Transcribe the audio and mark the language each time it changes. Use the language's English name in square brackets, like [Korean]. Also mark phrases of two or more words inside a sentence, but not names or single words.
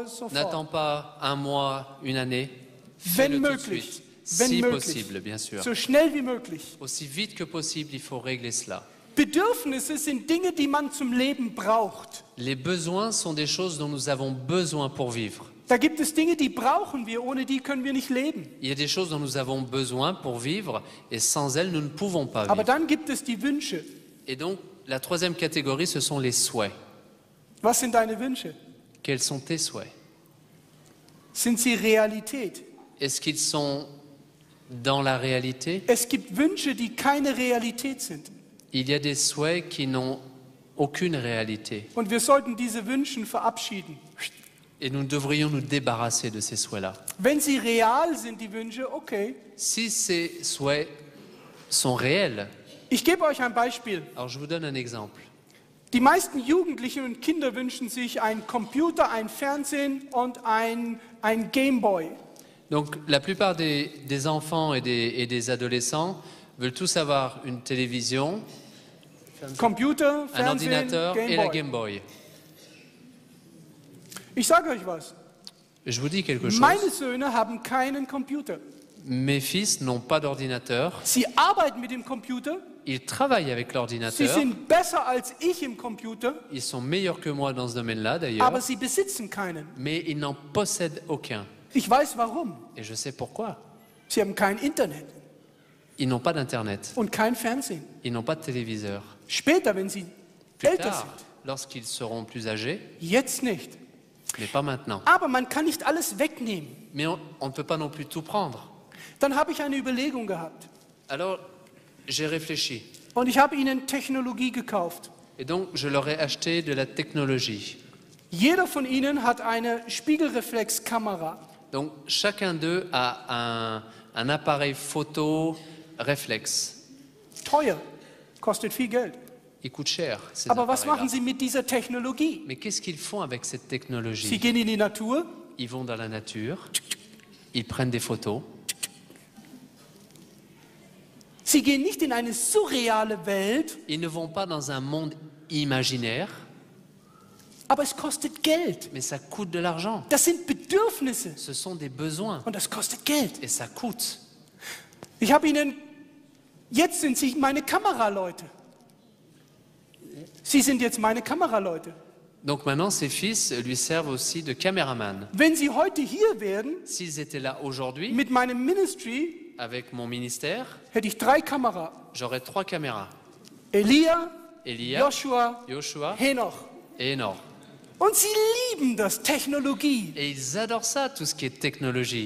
[French] N'attends [German] sofort. [French] pas un mois, une année. [German] Wenn [French] Fais-le tout de [German] möglich, [French] suite. [German] wenn [French] Si [German] möglich, [French] possible, bien sûr. [German] so schnell wie möglich. [French] Aussi vite que possible, il faut régler cela. [German] Bedürfnisse sind Dinge, die man zum Leben braucht. [French] Les besoins sont des choses dont nous avons besoin pour vivre. [German] Da gibt es Dinge, die brauchen wir, ohne die können wir nicht leben. [French] Il y a des choses dont nous avons besoin pour vivre et sans elles, nous ne pouvons pas [German] Aber [French] vivre. [German] dann gibt es die Wünsche. [French] Et donc, la troisième catégorie, ce sont les souhaits. [German] Was sind deine Wünsche? [French] Quels sont tes souhaits? [German] Sind sie Realität? [French] Est-ce qu'ils sont dans la réalité? [German] Es gibt Wünsche, die keine Realität sind. [French] Il y a des souhaits qui n'ont aucune réalité. [German] Und wir sollten diese Wünsche verabschieden. [French] Et nous devrions nous débarrasser de ces souhaits-là. [German] Wenn sie real sind, die Wünsche, okay. [French] Si ces souhaits sont réels, [German] Ich gebe euch ein Beispiel. [French] alors je vous donne un exemple. [German] Die meisten Jugendlichen und Kinder wünschen sich einen Computer, ein Fernsehen und ein Gameboy. [French] Donc la plupart des enfants et des adolescents veulent tous avoir une télévision, [German] Computer, [French] un [German] Fernsehen, [French] ordinateur et la [German] Gameboy. [French] Game Boy. [German] Ich sage euch was. [French] Je vous dis quelque chose. [German] Meine Söhne haben keinen Computer. [French] Mes fils n'ont pas d'ordinateur. [German] Sie arbeiten mit dem Computer. [French] Ils travaillent avec [German] Sie [French] l'ordinateur. [German] sind besser als ich im Computer, [French] Ils sont meilleurs que moi dans ce domaine-là d'ailleurs. [German] aber sie besitzen keinen. [French] Mais ils n'en possèdent aucun. [German] Ich weiß warum. [French] Et je sais pourquoi. [German] Sie haben kein Internet [French] Ils n'ont pas d'Internet. [German] und kein Fernsehen. [French] Ils n'ont pas de téléviseur. [German] Später, wenn sie [French] Plus [German] älter [French] tard, [German] sind. [French] lorsqu'ils seront plus âgés, [German] Jetzt nicht. [French] mais pas maintenant. [German] Aber man kann nicht alles wegnehmen. [French] Mais on ne peut pas non plus tout prendre. [German] Dann habe ich eine Überlegung gehabt. [French] Alors, j'ai réfléchi. [German] Und ich habe ihnen Technologie gekauft. [French] Et donc, je leur ai acheté de la technologie. [German] Jeder von ihnen hat eine Spiegelreflexkamera. [French] Donc, chacun d'eux a un appareil photo réflexe. [German] Teuer, kostet viel Geld. [French] Il coûte cher, ces [German] Aber was [French] appareils-là. [German] machen sie mit dieser Technologie? [French] Mais qu'est-ce qu'ils font avec cette [German] Sie [French] technologie? [German] gehen in die Natur, [French] Ils vont dans la nature, ils prennent des photos. [German] sie gehen nicht in eine surreale Welt, [French] Ils ne vont pas dans un monde imaginaire, [German] aber es kostet Geld. [French] mais ça coûte de l'argent. [German] Das sind Bedürfnisse [French] Ce sont des besoins [German] und das kostet Geld. [French] et ça coûte. [German] Ich habe ihnen, jetzt sind sie meine Kameraleute. Sie sind jetzt meine Kameraleute. [French] Donc maintenant, ses fils lui servent aussi de caméraman. [German] Wenn sie heute hier wären, [French] S'ils étaient là aujourd'hui, [German] mit meinem Ministry, [French] avec mon ministère, [German] hätte ich 3 Kameras. [French] j'aurais 3 caméras. [German] Elia, [French] Elia, [German] Joshua, [French] Joshua [German] Henoch. [French] et Enor. [German] Und sie lieben das, Technologie, [French] Et ils adorent ça, tout ce qui est technologie.